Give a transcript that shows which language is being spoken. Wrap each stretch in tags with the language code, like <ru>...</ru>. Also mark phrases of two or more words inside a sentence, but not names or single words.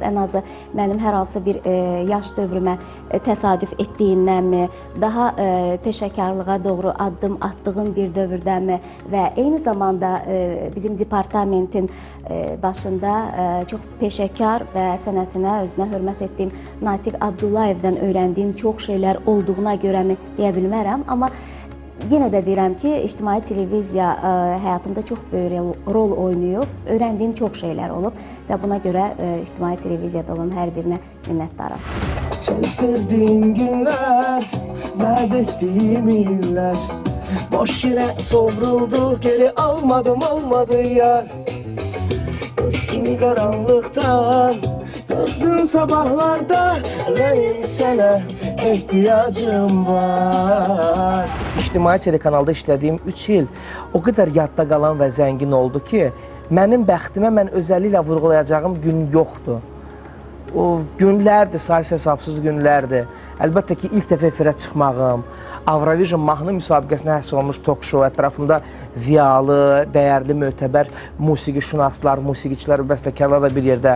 <az>Ən azı mənim hər hansı bir yaş dövrümə təsadüf etdiyindənmi, daha peşəkarlığa doğru addım atdığım bir dövrdənmi və eyni zamanda bizim departamentin başında çox peşəkar və sənətinə, özünə hörmət etdiyim Natiq Abdullayevdən öyrəndiyim çox şeylər olduğuna görəmi deyə bilmərəm. Amma Yenə də deyirəm ki, ictimai televiziya həyatımda çox böyük rol oynayıb, öyrəndiyim çox şeylər olub və buna görə ictimai televiziyada olan hər birinə minnətdaram.</az> <tr>Sen sevdiğin günler, vaat ettiğim iller, boş yere sovruldu, geri almadım olmadı yar. Eski karanlıktan kalktın sabahlarda, benim sana ihtiyacım var.</tr> <az>İctimai telekanalda işlədiyim 3 il o qədər yadda qalan və zəngin oldu ki, mənim bəxtimə mən özəlliklə vurğulayacağım gün yoxdur. O günlərdir, sayısı hesabsız günlərdir. Əlbəttə ki, ilk dəfə efirə çıxmağım, Avrovision mahnı müsabiqəsinə həsr olunmuş tok-şou, ətrafımda ziyalı, dəyərli, mötəbər musiqişünaslar, musiqiçilər və bəstəkarlar da bir yerdə.</az>